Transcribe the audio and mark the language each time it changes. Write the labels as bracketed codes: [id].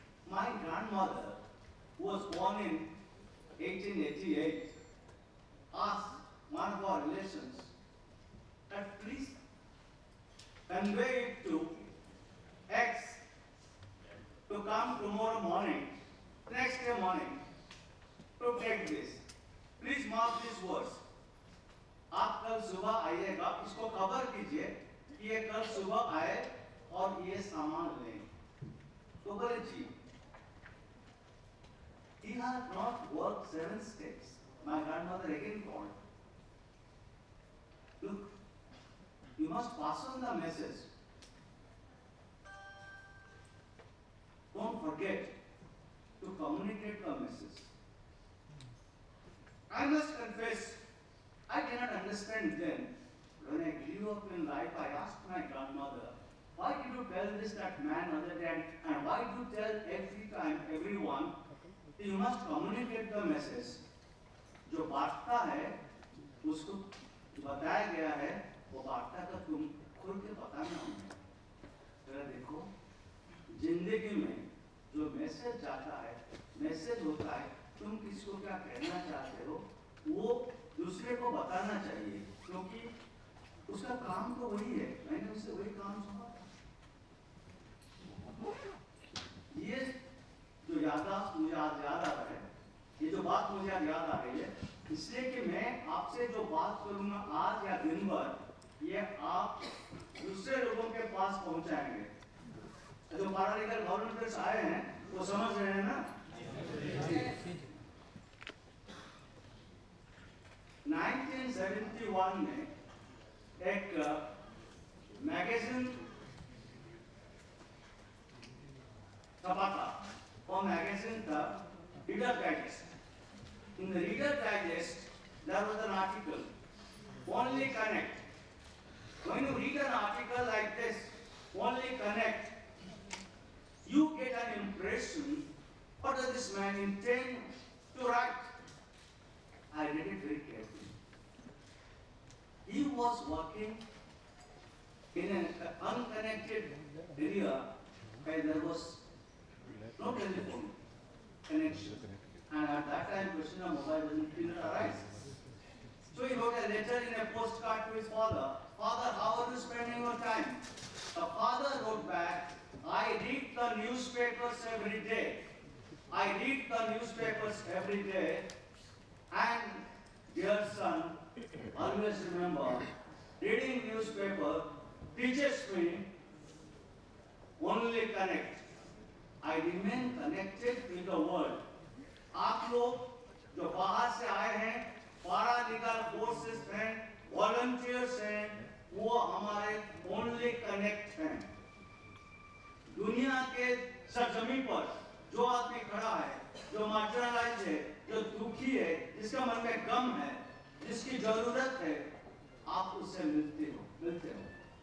[en] My grandmother, who was born in 1888, asked one of our relations that please convey it to X to come tomorrow morning, next day morning, to take this. Please mark these words. [hi] आप कल सुबह आइएगा, इसको खबर कीजिए कि ये कल सुबह आए और ये सामान लें। तो बोले जी, [en] he had not worked 7 states. My grandmother again called. Look, you must pass on the message. Don't forget to communicate the message. I must confess, I cannot understand then. When I grew up in life, I asked my grandmother, why did you tell this, that man, other than, and why do you tell every time, everyone, you must communicate the message. [hi] जो बांटता है, उसको बताया गया है, वो बांटता का तुम खुल के बताना होगा। जरा देखो, जिंदगी में जो मैसेज जाता है, मैसेज होता है, तुम किसको क्या कहना चाहते हो, वो दूसरे को बताना चाहिए, क्योंकि उसका काम तो वही है। मैंने उससे वही काम सुना। ये जो याददाश्त मुझे आज याद आ रहा है, ये जो बात मुझे आज याद आ रही है, इसलिए कि मैं आपसे जो बात करूंगा आज या दिन भर, ये आप दूसरे लोगों के पास पहुंचाएंगे। जो पैरालीगल वॉलंटियर्स आए हैं, वो समझ रहे हैं ना? 1971 में एक मैगजीन छपा था। वो मैगजीन था reader digest. [en] In the Reader Digest, there was an article, Only Connect. When you read an article like this, Only Connect, you get an impression, what does this man intend to write? I read it very carefully. He was working in an unconnected area where there was no telephone connection. And at that time, question of mobile didn't arise. So he wrote a letter in a postcard to his father. Father, how are you spending your time? The father wrote back, I read the newspapers every day. I read the newspapers every day. And dear son, always remember, reading newspaper teaches me only connect. I remain connected with the world. [hi] आप लोग जो बाहर से आए हैं, paralegal forces हैं, volunteers हैं, वो हमारे ओनली कनेक्ट हैं। दुनिया के सरजमीन पर जो आदमी खड़ा है, जो मार्जिनलाइज है, जो दुखी है, जिसका मन में गम है, जिसकी जरूरत है, आप उससे मिलते हो।